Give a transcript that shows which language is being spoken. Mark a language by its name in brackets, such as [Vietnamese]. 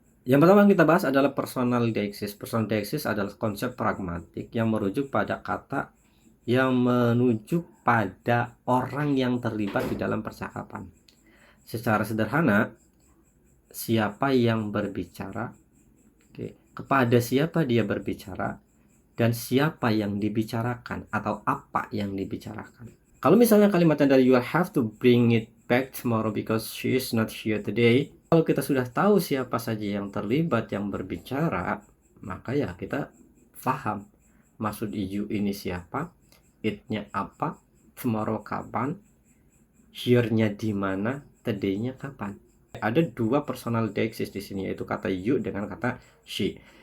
[Indonesian] Yang pertama yang kita bahas adalah personal deixis. Personal deixis adalah konsep pragmatik yang merujuk pada kata yang menuju pada orang yang terlibat di dalam percakapan. Secara sederhana, siapa yang berbicara, kepada siapa dia berbicara, dan siapa yang dibicarakan atau apa yang dibicarakan. Kalau misalnya kalimatnya dari [English] you will have to bring it back tomorrow because she is not here today. [Indonesian] Kalau kita sudah tahu siapa saja yang terlibat yang berbicara, maka ya kita paham maksud you ini siapa, it-nya apa, tomorrow kapan, here-nya di mana, today-nya kapan. Ada dua personal deixis di sini, yaitu kata you dengan kata she.